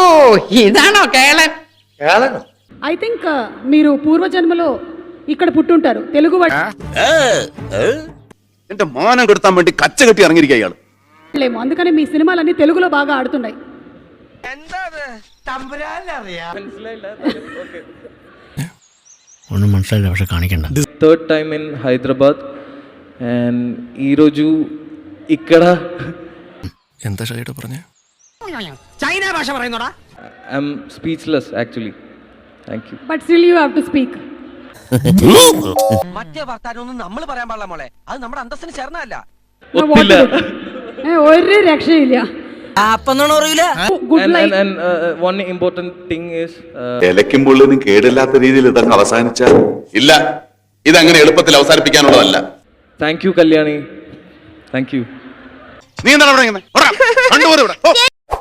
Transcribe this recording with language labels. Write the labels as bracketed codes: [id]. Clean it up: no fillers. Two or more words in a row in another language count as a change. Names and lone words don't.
[ml] ഇദാനോ കേളൻ కేళను [en] I think [te] మీరు పూర్వజన్మలో ఇక్కడ పుట్టుంటారు తెలుగు [ml] എന്റെ മാനം കെടുത്താൻ വേണ്ടി കച്ചകെട്ടി ഇറങ്ങിയിരിക്കുക ഇയാള്. [te] వాళ్ళేమో అందుకని మీ సినిమాలన్నీ తెలుగులో బాగా ఆడుతున్నాయి. [ml] ഒന്നും മനസ്സിലായില്ല പക്ഷെ കാണിക്കണ്ട. [en] third time in హైదరాబాద్ and [te] ఈరోజు ఇక్కడ [ml] എന്താ ഷൈട്ടോ പറഞ്ഞേ? ചൈന ഭാഷ പറയുന്നോടാ. [en] I'm speechless actually. Thank you. But still you have to speak. [ml] മറ്റേ വർത്താനൊന്നും നമ്മൾ പറയാൻ പാടില്ല മോളെ, അത് നമ്മുടെ അന്തസ്സിന് ചേർന്നല്ല. ഒത്തില്ല. ഒരു രക്ഷയില്ല. [en] good life. And one important thing is [ml] ഇലയ്ക്കും പുള്ളിനും കേടില്ലാത്ത രീതിയിൽ ഇതൊക്കെ അവസാനിച്ചാൽ ഇല്ല, ഇതങ്ങനെ എളുപ്പത്തിൽ അവസാനിപ്പിക്കാനുള്ളതല്ല. [en] thank you കല്യാണി. thank you. [ml] നീ എന്താണ് ഇവിടെ